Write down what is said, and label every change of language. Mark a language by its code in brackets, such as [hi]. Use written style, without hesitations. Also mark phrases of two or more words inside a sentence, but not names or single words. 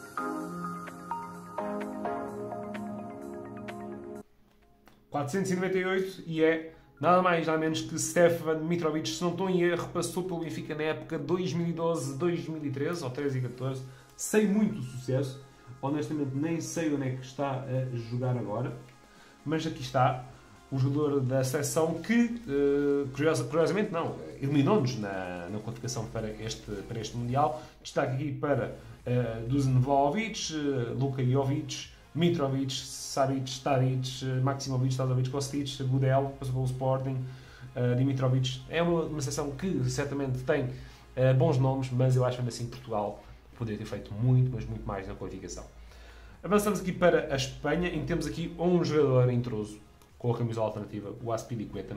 [pt] ...498 e é nada mais nada menos que Stefan Mitrovic, se não estou em erro, passou pelo Benfica na época 2012-2013, ou 13 e 14, sem muito sucesso. Honestamente nem sei onde é que está a jogar agora, mas aqui está o jogador da seleção que, curiosamente não, eliminou-nos na qualificação para este Mundial. Destaque aqui para Dusan Vlahovic, Luka Jovic, Mitrovic, Savic, Tadic, Maximovic, Tazovic, Kostic, Gudel, passou pelo Sporting, Dimitrovic. É uma seleção que certamente tem bons nomes, mas eu acho ainda assim que Portugal poderia ter feito muito, mas muito mais na qualificação. Avançamos aqui para a Espanha, em que temos aqui um jogador intruso, com a camisola alternativa, o Azpilicueta.